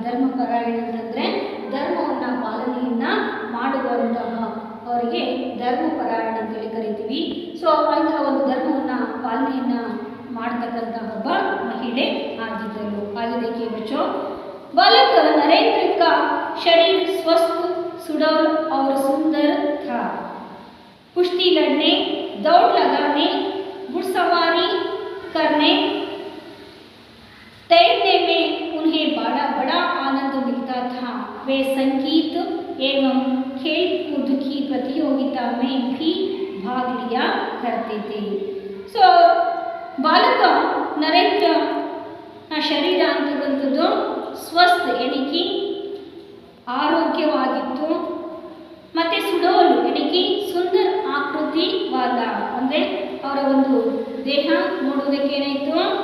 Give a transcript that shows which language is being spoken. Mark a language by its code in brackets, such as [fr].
[kn] ಧರ್ಮಪರಾಯಣ ಅಂತಂದರೆ ಧರ್ಮವನ್ನು ಪಾಲನೆಯನ್ನ ಮಾಡುವಂತಹ ಅವರಿಗೆ ಧರ್ಮಪರಾಯಣ ಅಂತೇಳಿ ಕರಿತೀವಿ। ಸೊ ಅಂತಹ ಒಂದು ಧರ್ಮವನ್ನು ಪಾಲನೆಯನ್ನ ಮಾಡತಕ್ಕಂಥ ಒಬ್ಬ ಮಹಿಳೆ ಆಗಿದ್ದಳು। [hi] आगे देखिए बच्चों, बालक नरेंद्र का शरीर स्वस्थ, सुडौल और सुंदर था। कुश्ती लड़ने, दौड़ लगाने, घुड़सवारी करने, तैरने में उन्हें बड़ा आनंद मिलता था। वे संगीत एवं खेल कूद की प्रतियोगिता में भी भाग लिया करते थे। [kn] सो ಬಾಲಕ ನರೇಂದ್ರ ಶರೀರ ಅಂತಕ್ಕಂಥದ್ದು ಸ್ವಸ್ಥ ಎಣಿಕೆ ಆರೋಗ್ಯವಾಗಿತ್ತು, ಮತ್ತು ಸುಡೋಲು ಎಣಿಕೆ ಸುಂದರ ಆಕೃತಿವಾದ ಅಂದರೆ ಅವರ ಒಂದು ದೇಹ ನೋಡುವುದಕ್ಕೆ ಏನಾಯಿತು?